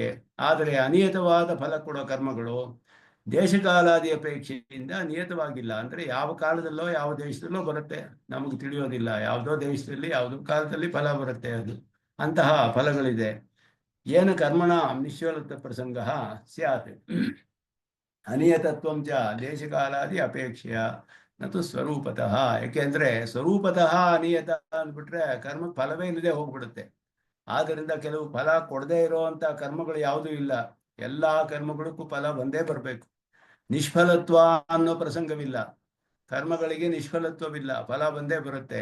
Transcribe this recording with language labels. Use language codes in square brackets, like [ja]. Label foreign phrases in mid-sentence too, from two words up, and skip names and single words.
[kn] ಆದರೆ ಅನಿಯತವಾದ ಫಲ ಕೊಡೋ ಕರ್ಮಗಳು ದೇಶಕಾಲಾದಿ ಅಪೇಕ್ಷೆಯಿಂದ ನಿಯತವಾಗಿಲ್ಲ. ಅಂದ್ರೆ ಯಾವ ಕಾಲದಲ್ಲೋ ಯಾವ ದೇಶದಲ್ಲೋ ಬರುತ್ತೆ, ನಮಗೆ ತಿಳಿಯೋದಿಲ್ಲ. ಯಾವುದೋ ದೇಶದಲ್ಲಿ ಯಾವುದೋ ಕಾಲದಲ್ಲಿ ಫಲ ಬರುತ್ತೆ ಅದು. ಅಂತಹ ಫಲಗಳಿದೆ. ಏನು [sa] ಕರ್ಮಣ ನಿಶ್ಚಲತ ಪ್ರಸಂಗ ಸ್ಯಾತ್ ಅನಿಯತತ್ವಂಚ ದೇಶಕಾಲಾದಿ ಅಪೇಕ್ಷೆಯ ನತು ಸ್ವರೂಪತಃ. [kn] ಯಾಕೆಂದ್ರೆ ಸ್ವರೂಪತಃ ಅನಿಯತ ಅಂದ್ಬಿಟ್ರೆ ಕರ್ಮ ಫಲವೇ ಇಲ್ಲದೆ ಹೋಗ್ಬಿಡುತ್ತೆ. ಆದ್ದರಿಂದ ಕೆಲವು ಫಲ ಕೊಡದೇ ಇರುವಂತ ಕರ್ಮಗಳು ಯಾವುದೂ ಇಲ್ಲ. ಎಲ್ಲಾ ಕರ್ಮಗಳಿಗೂ ಫಲ ಬಂದೇ ಬರಬೇಕು. ನಿಷ್ಫಲತ್ವ ಅನ್ನೋ ಪ್ರಸಂಗವಿಲ್ಲ, ಕರ್ಮಗಳಿಗೆ ನಿಷ್ಫಲತ್ವವಿಲ್ಲ, ಫಲ ಬಂದೇ ಬರುತ್ತೆ.